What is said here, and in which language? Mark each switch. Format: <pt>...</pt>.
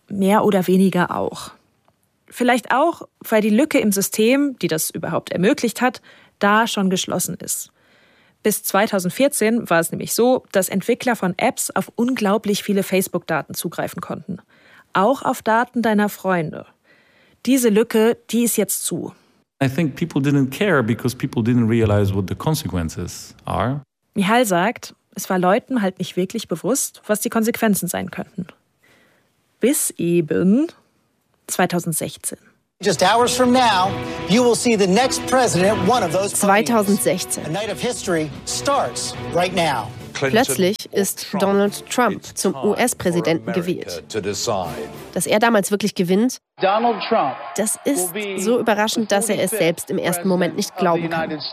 <de>mehr oder weniger auch. Vielleicht auch, weil die Lücke im System, die das überhaupt ermöglicht hat, da schon geschlossen ist. Bis 2014 war es nämlich so, dass Entwickler von Apps auf unglaublich viele Facebook-Daten zugreifen konnten. Auch auf Daten deiner Freunde. Diese Lücke, die ist jetzt zu.</de> <en>I think people didn't care because people didn't realize what the consequences are.</en> <de>Michal sagt, es war Leuten halt nicht wirklich bewusst, was die Konsequenzen sein könnten. Bis eben 2016.</de> <en>Just hours from now, you will see the next president one of those 2016. A night of history starts right now.</en> <de>Plötzlich ist Donald Trump zum US-Präsidenten gewählt. Dass er damals wirklich gewinnt, das ist so überraschend, dass er es selbst im ersten Moment nicht glauben kann.</de>